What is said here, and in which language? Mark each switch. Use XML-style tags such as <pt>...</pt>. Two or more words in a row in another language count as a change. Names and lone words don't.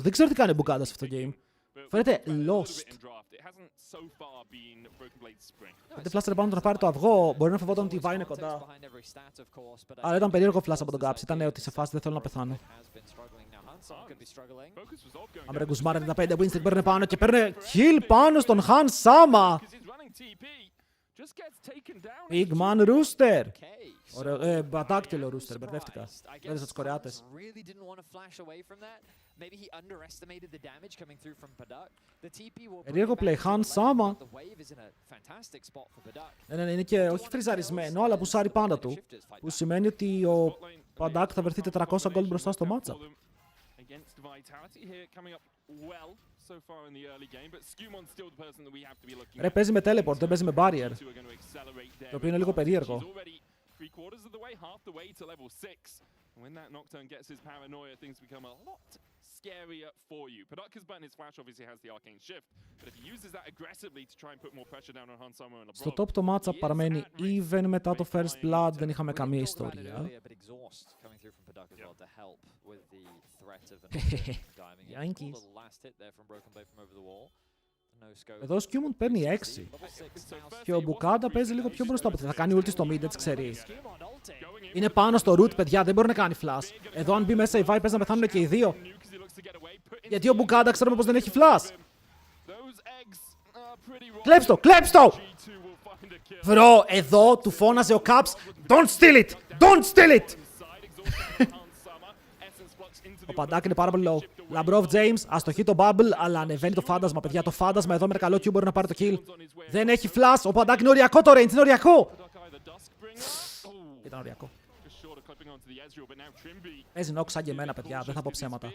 <el>Δεν ξέρω τι κάνει ο Μπουκάντα σε αυτό το game. Φαίνεται lost. Δεν φλάσσαρε πάνω να πάρει το αυγό, μπορεί να φοβόταν ότι η Vi είναι κοντά. Αλλά ήταν περίεργο φλάσσα από τον Caps, ήταν ότι σε φάση δεν θέλω να πεθάνω. Άμπρε Guzman 95</el> <en>win streak,</en> <el>παίρνε πάνω και παίρνε kill πάνω στον Han Sama.</el> <en>Just gets taken down. Big man Rooster. Okay.</en> <el>Ωραίο. Μπατάκ και λέω Rooster, μπερδεύτηκα. Έδωσα τους Κορεάτες.</el> <en>Really didn't want to flash away from that. Maybe he underestimated the damage coming through from Padak. The TP will</en> <el>Περίεργο play, Han Sama.</el> <en>The wave is in a fantastic spot for Padak.</en> <el>Ναι, είναι και όχι φριζαρισμένο, αλλά πουσάρει πάντα του. Που σημαίνει ότι ο Παντάκ θα βρεθεί 400 gold μπροστά στο matchup.</el> <en>Against Vitality here coming up well so far in the early game, but Skumon's still the person that we have to be looking at.</en> <el>Ρε, παίζει με teleport, δεν παίζει με barrier. Το οποίο είναι λίγο περίεργο.</el> <en>Three-quarters of the way, half the way to level 6. When that Nocturne gets his paranoia, things become a lot scarier for you. Padaka's button, his flash obviously has the arcane shift, but if he uses that aggressively to try and put more pressure down on Han Solo and LeBron.</en> <el>Στο top το matchup παραμένει even μετά το</el> <en>first blood,</en> <el>δεν είχαμε καμία ιστορία. Yankees. Εδώ ο Skewmon παίρνει 6. Και ο Μπουκάντα παίζει λίγο πιο μπροστά. Θα κάνει ulti στο mid, έτσι ξέρει. Είναι πάνω στο root, παιδιά, δεν μπορεί να κάνει flash. Εδώ αν μπει μέσα η Vi παίζει να πεθάνουν και οι δύο. Γιατί ο Μπουκάντα ξέρουμε πως δεν έχει flash. Κλέψ' το, κλέψ' το! Βρω, εδώ του φώναζε ο Caps.</el> <en>Don't steal it! Don't steal it!</en> <el>Ο Παντάκ είναι πάρα πολύ low. Λαμπρόβ James, αστοχεί το bubble, αλλά ανεβαίνει το φάντασμα. Παιδιά, το φάντασμα εδώ με ένα καλό Q μπορεί να πάρει το kill. Δεν έχει flash. Ο Παντάκ είναι οριακό το range, είναι οριακό. Ήταν οριακό. Παίζει νόκ σαν και εμένα, παιδιά, δεν θα πω ψέματα.</el>